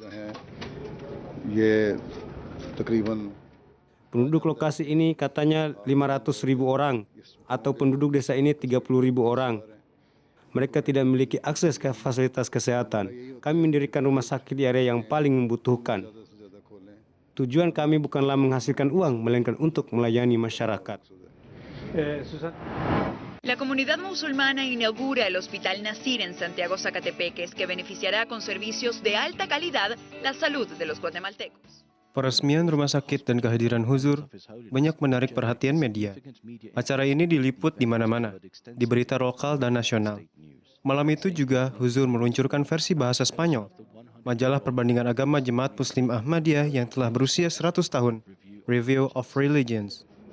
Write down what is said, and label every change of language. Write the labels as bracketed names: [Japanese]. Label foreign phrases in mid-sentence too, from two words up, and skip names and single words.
[Indonesian] Penduduk lokasi ini katanya 500.000 orang, atau penduduk desa ini 30.000 orang. Mereka tidak memiliki akses ke fasilitas kesehatan. Kami mendirikan rumah sakit di area yang paling membutuhkan. Tujuan kami bukanlah menghasilkan uang, melainkan untuk melayani masyarakat. [Spanish] La comunidad musulmana inaugura el Hospital Nasir en Santiago Zacatepeques, que beneficiará con servicios de alta calidad la salud de los guatemaltecos. [Indonesian] Peresmian rumah sakit dan kehadiran Huzur banyak menarik perhatian media. Acara ini diliput di mana-mana, di berita lokal dan nasional. Malam itu juga Huzur meluncurkan versi bahasa Spanyol, majalah perbandingan agama Jemaat Muslim Ahmadiyah yang telah berusia 100 tahun, Review of Religions.